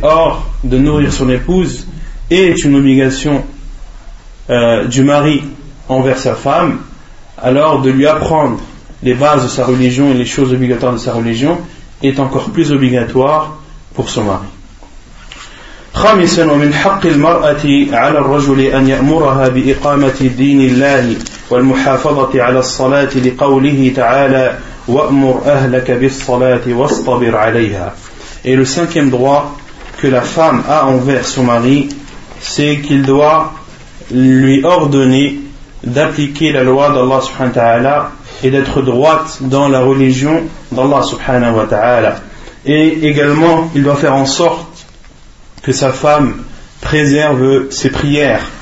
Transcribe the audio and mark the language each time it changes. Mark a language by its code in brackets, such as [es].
[fr] Or, de nourrir son épouse est une obligation du mari envers sa femme, alors de lui apprendre les bases de sa religion et les choses obligatoires de sa religion est encore plus obligatoire pour son mari. [ar] خامسا ومن حق المرأة على الرجل أن يأمرها بإقامة دين الله والمحافظة على الصلاة لقوله تعالى وأمر أهلك بالصلاة واصطبر عليها. [fr] Et le cinquième droit que la femme a envers son mari, c'est qu'il doit lui ordonner d'appliquer la loi d'Allah subhanahu wa ta'ala et d'être droite dans la religion d'Allah subhanahu wa ta'ala. Et également, il doit faire en sorte que sa femme préserve ses prières.